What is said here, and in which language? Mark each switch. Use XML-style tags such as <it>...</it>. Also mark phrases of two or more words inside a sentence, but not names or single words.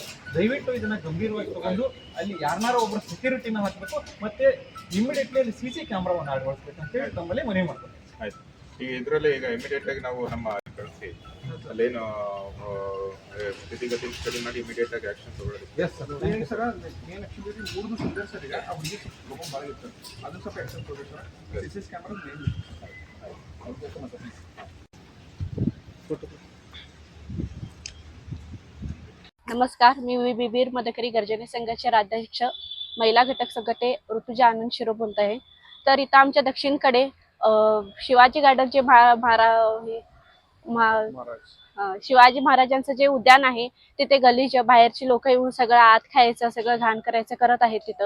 <kn>ದಯವಿಟ್ಟು ಇದನ್ನ ಗಂಭೀರವಾಗಿ ತಗೊಂಡು ಅಲ್ಲಿ ಯಾರನ್ನಾರ ಒಬ್ಬರು ಸೆಕ್ಯೂರಿಟಿನ ಹಾಕಬೇಕು, ಮತ್ತೆ ಇಮಿಡಿಯೇಟ್ಲಿ ಅಲ್ಲಿ CC ಕ್ಯಾಮ್ರಾವನ್ನು ಅಳವಡಿಸ್ಬೇಕು ಅಂತ ಹೇಳಿ ನಮ್ಮಲ್ಲಿ ಮನವಿ ಮಾಡ್ತಾರೆ. ಆಯ್ತು. ಈಗ ಇದರಲ್ಲಿ ಈಗ ಇಮಿಡಿಯೇಟ್ ಆಗಿ ನಾವು ನಮ್ಮ ಕಳಿಸಿ ಅಲ್ಲೇನು ಸ್ಥಿತಿಗತಿ ಸ್ಟಡಿ ಮಾಡಿ ಇಮಿಡಿಯೇಟ್ ಆಗಿ ಆಕ್ಷನ್ ತಗೊಳ್ಳೋದು.</kn> <en>yes sir.</en> <kn>ಏನು ಸರ್ ಏನು ಆ್ಯಕ್ಚುಲಿ 3 ದಿವಸ ಇದೆ ಸರ್. ಈಗ ಆ ಹುಡುಗಿ ಸ್ವಲ್ಪ ಭಾಳ ಇರ್ತದೆ, ಅದನ್ನು ಸ್ವಲ್ಪ ಆ್ಯಕ್ಷನ್ ತಗೋಬೇಕು ಸರ್.</kn> <en>CC camera main</en> <mr>नमस्कार, मी वीर मदकरी गर्जने संघाचे राज्याध्यक्ष महिला घटक संघटने ऋतुजा आनंद शिरो बोलत आहे. तर इथं आमच्या दक्षिणकडे शिवाजी गार्डनचे शिवाजी महाराजांचं जे उद्यान आहे तिथे गलीच्या बाहेरची लोक येऊन सगळं आत खायचं, सगळं घाण करायचं करत आहेत तिथं.</mr>